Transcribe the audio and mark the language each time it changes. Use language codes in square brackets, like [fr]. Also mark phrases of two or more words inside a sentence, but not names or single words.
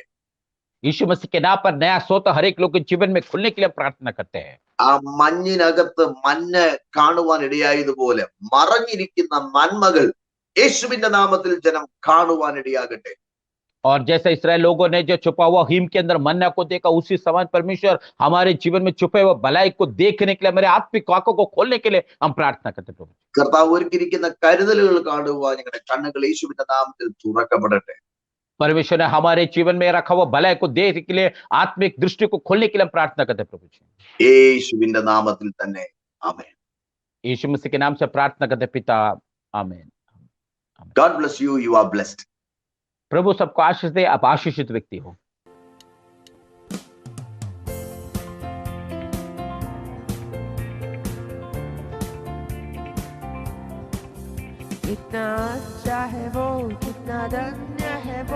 [hi] यीशु मसीह के नाम पर नया सोता हर एक लोग के जीवन में खुलने के लिए प्रार्थना करते हैं। [ml] ആ മഞ്ഞിനകത്ത് മഞ്ഞ് കാണുവാൻ ഇടയായതുപോലെ മറഞ്ഞിരിക്കുന്ന നന്മകൾ യേശുവിന്റെ നാമത്തിൽ ജനം കാണുവാൻ ഇടയാകട്ടെ. [hi] और जैसे इसराइल लोगों ने जो छुपा हुआ हिम के अंदर मन्ना को देखा, उसी समान परमेश्वर हमारे जीवन में छुपे हुए भलाई को देखने के लिए, मेरे आत्मिक आंखों को खोलने के लिए हम प्रार्थना करते प्रभु। [ml] കർത്താവ് ഒരുക്കിയിരിക്കുന്ന കരുതലുകൾ കാണുവാൻ ഞങ്ങളുടെ കണ്ണുകൾ യേശുവിന്റെ നാമത്തിൽ തുറക്കപ്പെടട്ടെ. [hi] परमेश्वर ने हमारे जीवन में रखा हुआ भलाई को देखने के लिए आत्मिक दृष्टि को खोलने के लिए हम प्रार्थना करते प्रभु जी। [ml] യേശുവിന്റെ നാമത്തിൽ തന്നെ ആമേൻ. [hi] यीशु मसीह के नाम से प्रार्थना करते पिता, आमीन। [en] God bless you. You are blessed. [hi] प्रभु सबको आशीष दे, आप आशीषित व्यक्ति हो। कितना अच्छा है वो, कितना धन्य है वो,